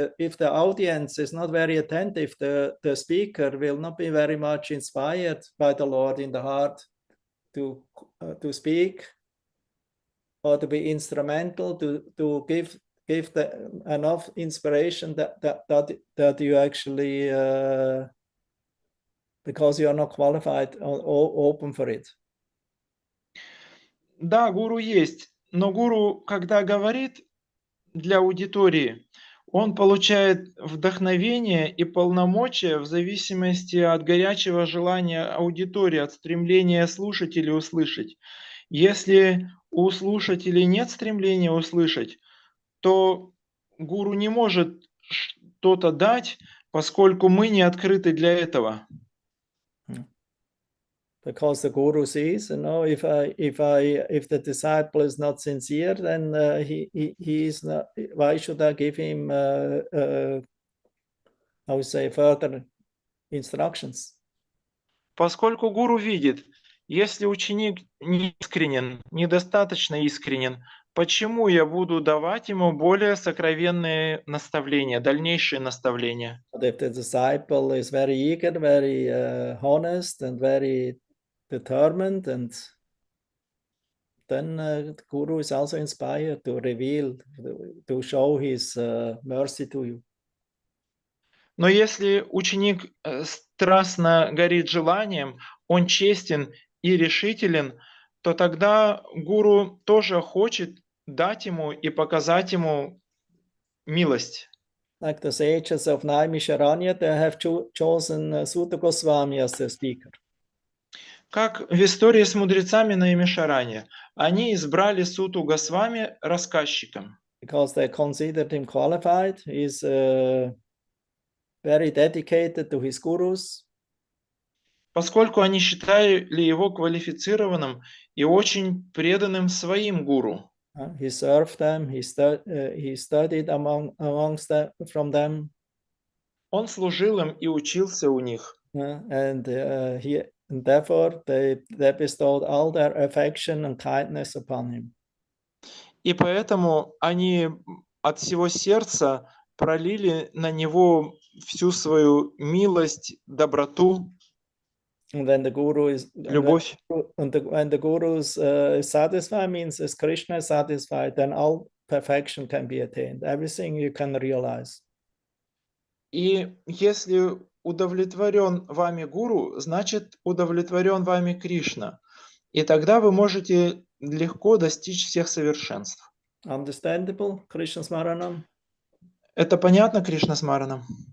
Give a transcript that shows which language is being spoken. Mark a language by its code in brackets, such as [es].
[en] If the audience is not very attentive, the speaker will not be very much inspired by the Lord in the heart to speak or to be instrumental to give enough inspiration that you actually. Because you are not qualified or open for it. [ru] Да, гуру есть, но гуру, когда говорит для аудитории, он получает вдохновение и полномочия в зависимости от горячего желания аудитории, от стремления слушателей услышать. Если у слушателей нет стремления услышать, то гуру не может что-то дать, поскольку мы не открыты для этого. [en] Because the guru sees, you know, if the disciple is not sincere, then he is not. Why should I give him, I would say, further instructions? [ru] Поскольку гуру видит, если ученик не искренен, недостаточно искренен, почему я буду давать ему более сокровенные наставления, дальнейшие наставления? [en] But if the disciple is very eager, very honest, and very determined, and then the guru is also inspired to reveal, to show his mercy to you. [ru] Но если ученик страстно горит желанием, он честен и решителен, то тогда гуру тоже хочет дать ему и показать ему милость. [en] Like the sages of Naimisharanya, they have chosen Sutta Goswami as the speaker. [ru] Как в истории с мудрецами на Наймишаране, они избрали Суту Госвами рассказчиком. [en] Because they considered him qualified, he's very dedicated to his gurus. [ru] Поскольку они считали его квалифицированным и очень преданным своим гуру. [en] He served them, he studied from them. [ru] Он служил им и учился у них. [en] And therefore they bestowed all their affection and kindness upon him. [ru] И поэтому они от всего сердца пролили на него всю свою милость, доброту, [en] And when the guru is [ru] любовь. [en] When the guru is satisfied, means as Krishna is satisfied, then all perfection can be attained. Everything you can realize. [ru] И если удовлетворен вами гуру, значит удовлетворен вами Кришна. И тогда вы можете легко достичь всех совершенств. [en] Understandable, Krishna Smaranam? [ru] Это понятно, Кришна Смаранам?